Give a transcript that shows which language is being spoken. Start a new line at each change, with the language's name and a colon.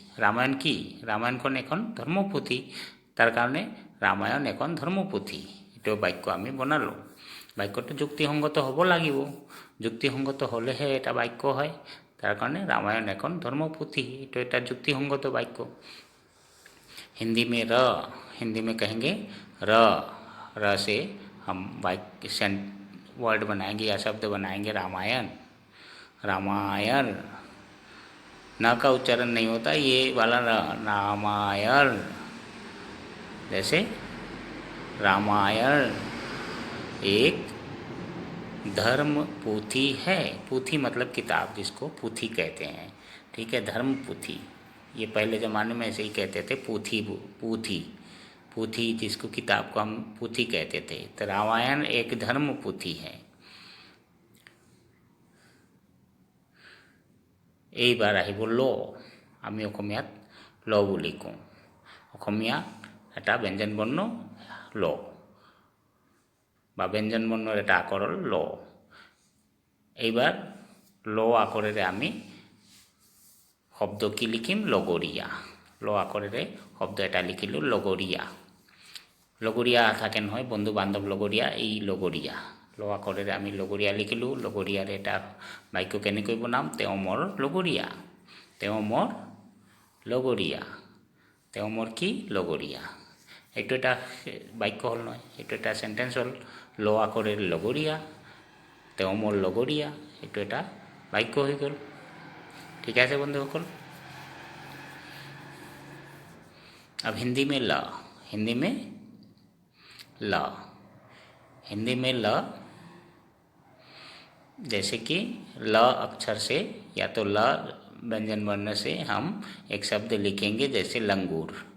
Assamese: ৰামায়ণ কি, ৰামায়ণখন এখন ধৰ্মপুথি, তাৰ কাৰণে ৰামায়ণ এখন ধৰ্মপুথি, এইটো বাক্য আমি বনালোঁ। বাক্যটো যুক্তিসংগত হ'ব লাগিব, যুক্তিসংগত হ'লেহে এটা বাক্য হয়, তাৰ কাৰণে
Hindi: रामायण
Assamese: এখন ধর্মপুথি,
Hindi: तो
Assamese: এটা যুক্তিসংগত বাক্য।
Hindi: हिंदी में कहेंगे र से हम वाक्य वर्ड बनाएंगे या शब्द बनाएंगे रामायण। न का उच्चारण नहीं होता, ये वाला रामायण, जैसे रामायण एक धर्म पोथी है। पोथी मतलब किताब, जिसको पोथी कहते हैं, ठीक है, धर्म पोथी। ये पहले ज़माने में ऐसे ही कहते थे, पोथी पोथी पोथी, जिसको किताब को हम पोथी कहते थे। तो रामायण एक धर्म पोथी है।
Assamese: এইবাৰ আহিব ল, আমি অসমীয়াত ল বুলি কওঁ। অসমীয়া এটা ব্যঞ্জন বৰ্ণ ল, বা ব্যঞ্জন বৰ্ণৰ এটা আখৰ হ'ল ল। এইবাৰ ল আখৰেৰে আমি শব্দ কি লিখিম? লগৰীয়া। ল আখৰেৰে শব্দ এটা লিখিলোঁ, লগৰীয়া। লগৰীয়া থাকে নহয়, বন্ধু বান্ধৱ লগৰীয়া, এই লগৰীয়া। ল আখৰেৰে আমি লগৰীয়া লিখিলোঁ। লগৰীয়াৰ এটা বাক্য কেনেকৈ বনাম? তেওঁ মোৰ লগৰীয়া, তেওঁ মোৰ লগৰীয়া, তেওঁ মোৰ কি? লগৰীয়া। এইটো এটা বাক্য হ'ল নহয়, এইটো এটা চেণ্টেঞ্চ হ'ল। ল আখৰেৰে লগৰীয়া, তেওঁ মোৰ লগৰীয়া, এইটো এটা বাক্য হৈ গ'ল। ঠিক আছে বন্ধুসকল।
Hindi: अब हिंदी में ल, हिंदी में ल, हिंदी में ल, जैसे कि ल अक्षर से या तो ल व्यंजन वर्ण से हम एक शब्द लिखेंगे, जैसे लंगूर।